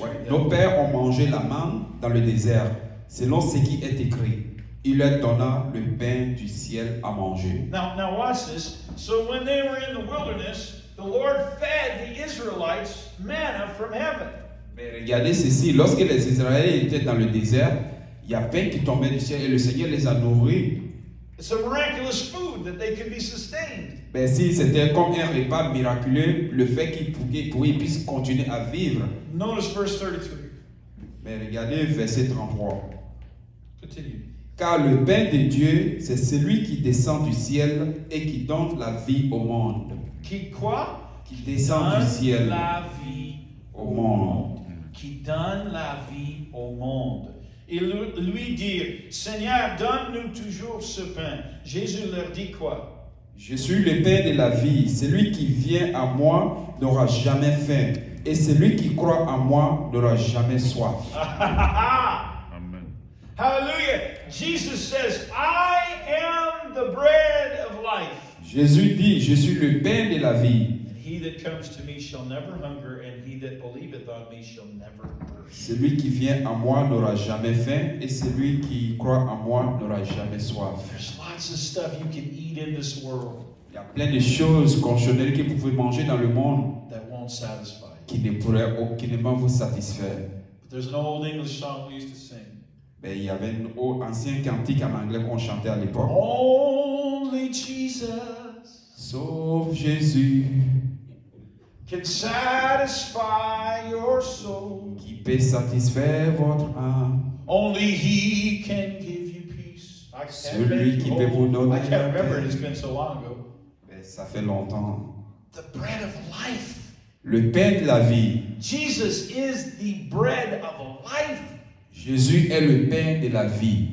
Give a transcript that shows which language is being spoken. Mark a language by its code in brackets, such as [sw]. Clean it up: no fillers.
[fr] Ouais. [en] read that. [fr] Nos pères ont mangé la manne dans le désert, selon ce qui est écrit. il leur donna le pain du ciel à manger. [en] Now watch this. So when they were in the wilderness, the Lord fed the Israelites manna from heaven. [fr] Mais regardez ceci, lorsque les Israéliens étaient dans le désert, il y a pain qui tombait du ciel et le Seigneur les a nourris. [en] It's a miraculous food that they could be sustained. [fr] Ben si c'était comme un repas miraculeux, le fait qu'ils puissent continuer à vivre. [en] Notice verse 32. [fr] Mais regardez verset 33. [en] Continue. [fr] Car le pain de Dieu, c'est celui qui descend du ciel et qui donne la vie au monde. Qui quoi? Qui descend du ciel la vie au monde. Qui donne la vie au monde. Et lui dit, Seigneur, donne-nous toujours ce pain. Jésus leur dit quoi? Je suis le pain de la vie. Celui qui vient à moi n'aura jamais faim. Et celui qui croit en moi n'aura jamais soif. Amen. Hallelujah. [en] Jesus says, I am the bread of life. [fr] Jésus dit, je suis le pain de la vie. [en] And he that comes to me shall never hunger, and he that believeth on me shall never thirst. [fr] Celui qui vient à moi n'aura jamais faim, et celui qui croit en moi n'aura jamais soif. [en] There's lots of stuff you can eat in this world [fr] Il y a plein de choses conventionnelles que vous pouvez manger dans le monde [en] that won't satisfy. [fr] qui ne pourraient aucunement vous satisfaire. [en] But there's an old English song we used to sing. [fr] Ben, il y avait un ancien cantique en anglais qu'on chantait à l'époque. [en] Only Jesus [fr] Sauf Jésus, [en] can satisfy your soul. [fr] qui peut satisfaire votre âme. [en] Only He can give you peace. I [fr] Celui qui peut vous donner [en] I can't [fr] la [en] remember [fr] paix. [en] it. It's been so long ago. [fr] Ben, ça fait longtemps. [en] The bread of life. [fr] Le pain de la vie. [en] Jesus is the bread of life. [fr] Jésus est le pain de la vie.